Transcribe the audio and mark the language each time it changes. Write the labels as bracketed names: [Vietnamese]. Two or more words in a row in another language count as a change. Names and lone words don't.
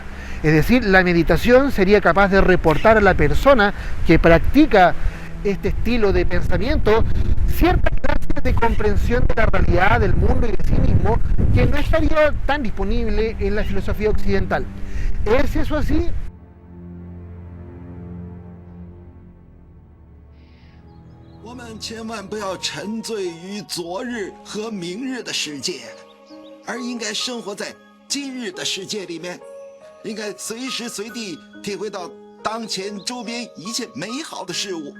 [Spanish] Es decir, la meditación sería capaz de reportar a la persona que practica este estilo de pensamiento cierta clase de comprensión de la realidad, del mundo y de sí mismo, que no estaría tan disponible en la filosofía occidental. ¿Es eso así? [Chinese] 我们千万不要沉醉于昨日和明日的世界，而应该生活在今日的世界里面，应该随时随地体会到当前周边一切美好的事物。